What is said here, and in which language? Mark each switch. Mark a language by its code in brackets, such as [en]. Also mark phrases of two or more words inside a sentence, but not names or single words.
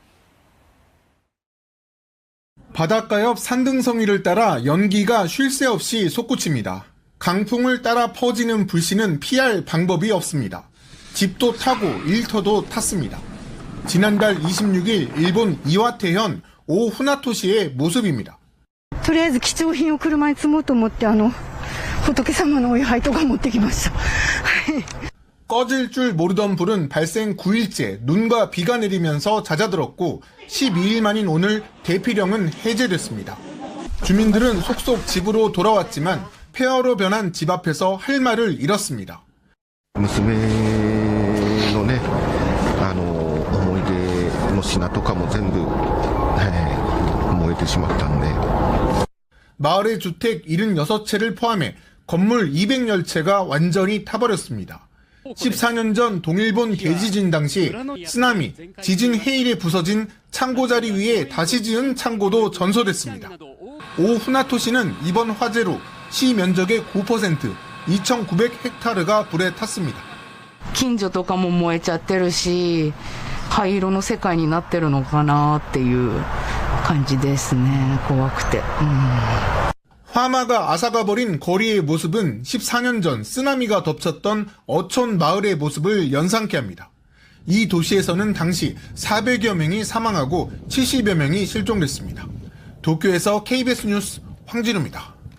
[ko] 바닷가 옆 산등성이를 따라 연기가 쉴 새 없이 솟구칩니다. 강풍을 따라 퍼지는 불씨는 피할 방법이 없습니다. 집도 타고 일터도 탔습니다. 지난달 26일 일본 이와테현 오 후나토시의 모습입니다. [ja] とりあえず貴重品を車に積もうと思って仏様のお位牌とか持ってきました。 [ko] 꺼질 줄 모르던 불은 발생 9일째 눈과 비가 내리면서 잦아들었고 12일 만인 오늘 대피령은 해제됐습니다. 주민들은 속속 집으로 돌아왔지만 폐허로 변한 집 앞에서 할 말을 잃었습니다. [ja] 娘のね、思い出の品とかも全部、燃えてしまったんで。 [ko] 마을의 주택 76채를 포함해 건물 200여채가 완전히 타버렸습니다. 14년 전 동일본 대지진 당시 쓰나미, 지진 해일에 부서진 창고 자리 위에 다시 지은 창고도 전소됐습니다. 오 후나토시는 이번 화재로 시 면적의 9%, 2,900헥타르가 불에 탔습니다. [ja] 近所とかも燃えちゃってるし、灰色の世界になってるのかなっていう感じですね。怖くて。 [ko] 화마가 앗아가 버린 거리의 모습은 14년 전 쓰나미가 덮쳤던 어촌 마을의 모습을 연상케 합니다. 이 도시에서는 당시 400여 명이 사망하고 70여 명이 실종됐습니다. 도쿄에서 KBS 뉴스 황진우입니다.